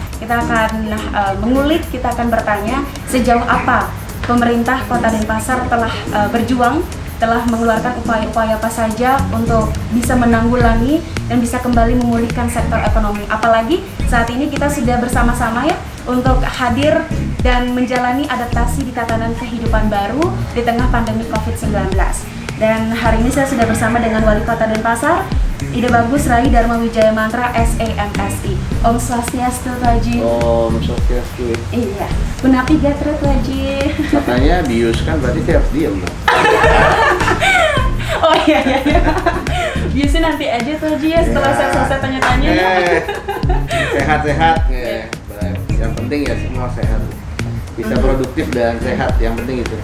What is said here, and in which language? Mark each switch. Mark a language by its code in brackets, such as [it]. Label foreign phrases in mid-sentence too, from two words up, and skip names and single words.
[id] Kita akan mengulik, kita akan bertanya sejauh apa pemerintah Kota Denpasar telah berjuang, telah mengeluarkan upaya-upaya apa saja untuk bisa menanggulangi dan bisa kembali memulihkan sektor ekonomi. Apalagi saat ini kita sudah bersama-sama ya untuk hadir dan menjalani adaptasi di tatanan kehidupan baru di tengah pandemi COVID-19. Dan hari ini saya sudah bersama dengan Wali Kota Denpasar, Ide Bagus Rai Dharma Wijaya Mantra SAMSI. [ban] Om Swastiastu [id] Haji. [ban] Om Swastiastu. [id] Iya. [ban] Kunapi Gatret [id] Haji. Katanya BIUS kan berarti saya harus diem dong. Oh iya. Biasanya nanti aja tuh Haji ya setelah saya selesai tanya-tanya. Sehat-sehat. Yang penting ya semua sehat. Bisa produktif dan sehat, yang penting itu.